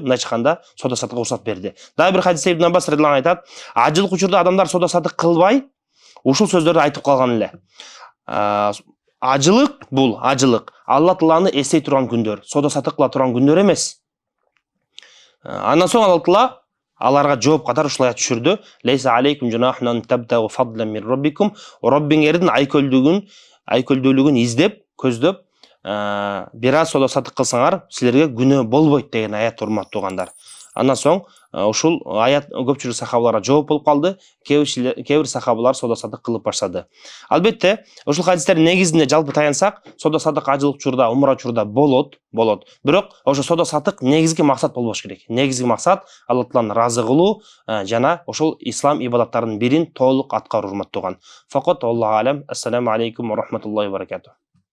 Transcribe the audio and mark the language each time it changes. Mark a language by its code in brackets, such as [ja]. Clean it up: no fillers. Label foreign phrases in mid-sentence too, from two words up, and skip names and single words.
[ky] Мындай айтканда соода сатыкка уруксат берди. Дагы бир хадисте Ибн Аббас [ar] رضي الله عنه [ky] айтат, ажылык учурда адамдар соода сатык кылбай ушул сөздөрдү айтып калган эле. Ажылык бул ажылык Алла Тааланы эстей турган күндөр, соода сатык кыла турган күндөр эмес. Андан соң Алла Таала аларга жооп катары ушул аят түшүрдү. [ar] ليس عليكم جناح أن تبتغوا فضلا من ربكم. [ky] Роббиңердин айкөлдүүлүгүн издеп, көздөп бир аз соода сатык кылсаңар силерге күнөө болбойт деген аят, урматтуугандар. Андан соң ушул аят көпчүлүк сахабаларга жооп болуп калды. Кээ бир сахабалар соода сатык кылып баштады. Албетте, ушул хадистердин негизинде жалпы таянсак, соода сатык ажылык учурда, умра учурда болот. Бирок ошо соода сатык негизги максат болбош керек. Негизги максат Алла Тааланы ыраазы кылуу жана ошол ислам ибадаттарынын бирин толук аткаруу, урматтууган. [ar] فقط الله أعلم. السلام عليكم ورحمة الله وبركاته.